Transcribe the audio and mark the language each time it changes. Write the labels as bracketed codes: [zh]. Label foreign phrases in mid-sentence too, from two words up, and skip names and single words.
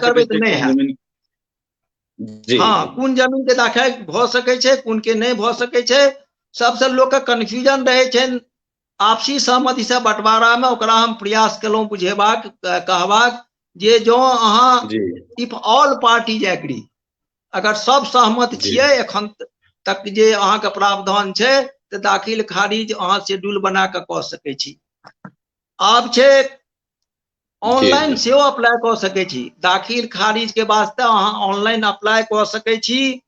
[mai] भऽ सकै करबै तऽ छै, नहि कोन हैत। जमीन? जी हाँ, जी कोन जमीन के दाखिल भऽ सकै छै, कोन के नहीं भऽ सकै छै। सबसे लोक के कन्फ्यूजन रहे छै। आपसी सहमति से बंटवारा में ओकरा हम प्रयास केलहुँ बुझेबाक, कहबाक जे जो अहाँ जी [en] If all parties agree, [mai] अगर सब सहमत जी छियै एखन तक जे अहाँ के प्रावधान छै, तऽ दाखिल खारिज अहाँ शेड्यूल बना के कऽ सकै छी। आब छै जी ऑनलाइन जी सेहो अप्लाई कऽ सकै छी। दाखिल खारिज के वास्ते अहाँ ऑनलाइन अप्लाई कऽ सकै छी।